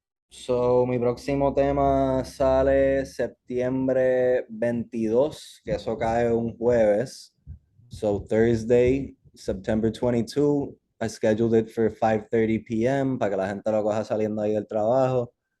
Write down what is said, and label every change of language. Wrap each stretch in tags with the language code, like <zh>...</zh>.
<es>So, mi próximo tema sale septiembre 22, que eso cae un jueves.</es> <en>So, Thursday, September 22, I scheduled it for 5:30 p.m.</en> <es>para que la gente lo coja saliendo ahí del trabajo.</es>